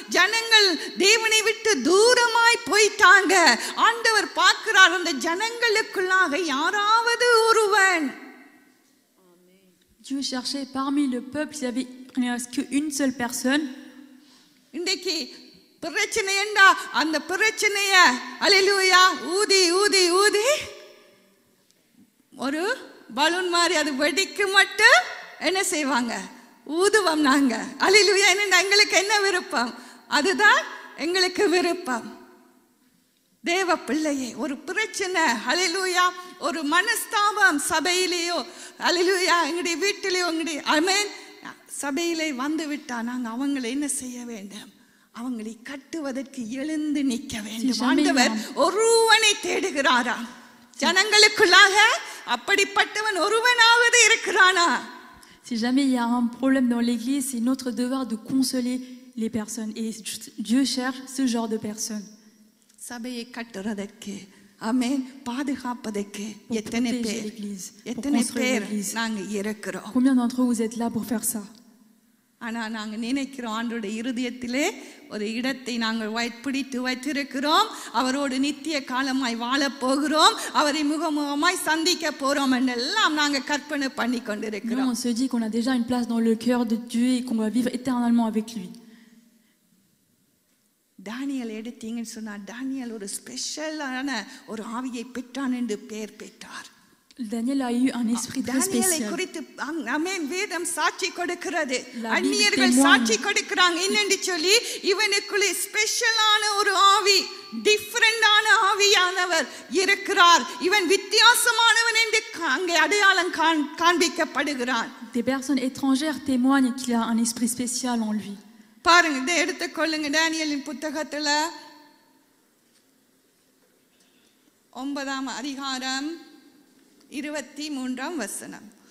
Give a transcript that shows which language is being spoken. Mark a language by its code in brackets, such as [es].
[ta] ஜனங்கள் தேவனை விட்டு தூரமாய் போயிட்டாங்க. ஆண்டவர் பார்க்கிறார் அந்த ஜனங்களுக்குள்ளாக யாராவது ஒருவன். [fr] Dieu cherchait parmi le peuple, il n'y avait qu'une seule personne. [ta] இன்றைக்கு பிரச்சனை என்றா அந்த பிரச்சனைய அல்லேலூயா ஊதி ஊதி ஊதி ஒரு பலூன் மாதிரி அது வெடிக்கு மட்டும் என்ன செய்வாங்க? ஊதுவோம் நாங்க. அல்லேலூயா. என்ன எங்களுக்கு என்ன விருப்பம்? அதுதான் எங்களுக்கு விருப்பம். தேவ பிள்ளையே, ஒரு பிரச்சனை அல்லேலூயா, ஒரு மனஸ்தாபம் சபையிலேயோ அல்லேலூயா எங்களுடைய வீட்டிலேயோ எங்களுடைய ஆமென் சபையிலே வந்து விட்டா நாங்க அவங்களை என்ன செய்ய வேண்டும்? அவங்களை கட்டுவதற்கு எழுந்து நிற்க வேண்டும். ஆண்டவர் ஒருவனை தேடுகிறாரா? ஜனங்களுக்குள்ளாக அப்படிப்பட்டவன் ஒருவனாவது இருக்கிறானா? [fr] Si jamais il y a un problème dans l'église, c'est notre devoir de consoler les personnes. Et Dieu cherche ce genre de personnes. [ta] சபையை கட்டுறதற்கு ஆமென் பாதுகாப்பதற்கு எத்தனை பேர் நாங்க இருக்கிறோம்? [fr] Combien d'entre vous êtes là pour faire ça? [ta] ஆனா நாங்க நினைக்கிறோம் ஆண்டோட இருதயத்திலே ஒரு இடத்தை நாங்கள் பிடித்து வைத்திருக்கிறோம். அவரோடு நித்திய காலமாய் வாழ போகிறோம். அவரை முகமுகமாய் சந்திக்க போறோம் என்றெல்லாம் நாங்க கற்பனை பண்ணி கொண்டிருக்கிறோம். [fr] On se dit qu'on a déjà une place dans le cœur de Dieu et qu'on va vivre éternellement avec lui. [ta] தானியேல் எடுத்தீங்கன்னு சொன்னா தானியேல் ஒரு ஸ்பெஷலான ஒரு ஆவியை பெற்றான் என்று பெயர் பெற்றார். [fr] Daniel a eu un esprit très spécial. [ta] குறித்து ஆமென் வேதம் சாட்சி கொடுக்கிறது. அந்நியர்கள் சாட்சி கொடுக்கிறாங்க. என்னன்னு சொல்லி இவனுக்குள்ளே ஸ்பெஷலான ஒரு ஆவி, டிஃபரண்டான ஆவியானவர் இருக்கிறார். இவன் வித்தியாசமானவன் என்று அங்கே அடையாளம் காண்பிக்கப்படுகிறான். [fr] Des personnes étrangères témoignent qu'il a un esprit spécial en lui. [ta] பாருங்க, இதை எடுத்துக்கொள்ளுங்க. தானியேலின் புத்தகத்துல 9ஆம் அதிகாரம் 23ஆம் வசனம்.